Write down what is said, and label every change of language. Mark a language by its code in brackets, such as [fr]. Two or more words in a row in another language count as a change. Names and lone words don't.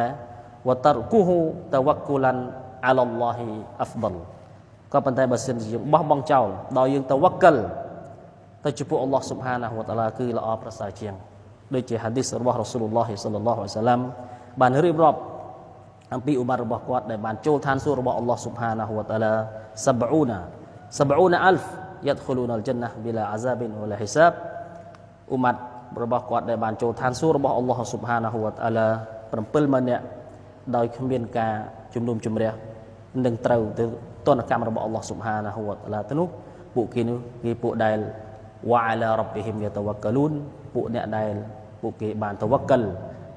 [ar] وتركه توكلا على الله أفضل [km] ក៏ប៉ុន្តែបើសិនជាយើងបោះបង់ចោលដោយយើងតវក្កលទៅចំពោះអល់ឡោះ [ar] سبحانه وتعالى [km] គឺល្អប្រសើរជាងដូចជាហាឌីសរបស់រ៉ាស៊ូលុលឡោះ [ar] صلى الله عليه سلم [km] បានរៀបរាប់អំពីឧបមារបស់គាត់ដែលបានចូលឋានសួគ៌របស់អល់ឡោះ [ar] سبحانه وتعالى [km] 70 អល់ហ្វ [ar] يدخلون الجنة بلا عذاب ولا حساب [km] ឧម៉ាត់របស់គាត់ដែលបានចូលឋានសួគ៌របស់អល់ឡោះ [ar] سبحانه وتعالى [km] 7ម៉ឺននាក់ដោយគ្មានការជំនុំជម្រះនឹងត្រូវទៅទណ្ឌកម្មរបស់អល់ឡោះ [ar] سبحانه وتعالى [km] ទៅនោះពួកគេនោះគេពួកដែល [ar] وعلى ربهم يتوكلون [km] ពួកអ្នកដែលពួកគេបានតវ៉ាកាល់ប្រ